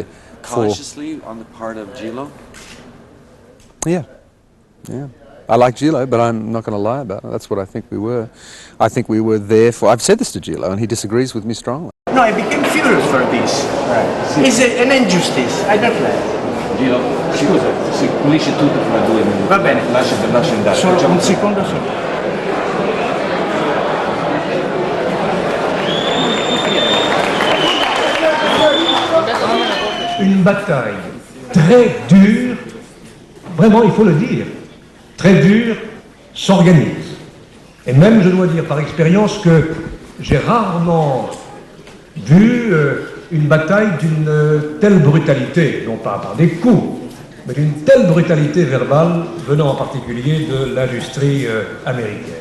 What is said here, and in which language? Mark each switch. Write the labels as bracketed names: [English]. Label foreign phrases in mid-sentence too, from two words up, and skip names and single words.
[English] cautiously on the part of Gillo. Yeah. I like Gillo, but I'm not going to lie about it. That's what I think we were. I think we were there for... I've said this to Gillo, and he disagrees with me strongly. No, I became furious for this. Right. It's an injustice. I don't like it. [Italian] Gillo, scusa, si pulisce tutto fra 2 minuti. Va bene. Lascia andare. Solo un secondo solo. [French] Une bataille très dure, vraiment il faut le dire, très dure, s'organise. Et même je dois dire par expérience que j'ai rarement vu une bataille d'une telle brutalité, non pas par des coups, mais d'une telle brutalité verbale venant en particulier de l'industrie américaine.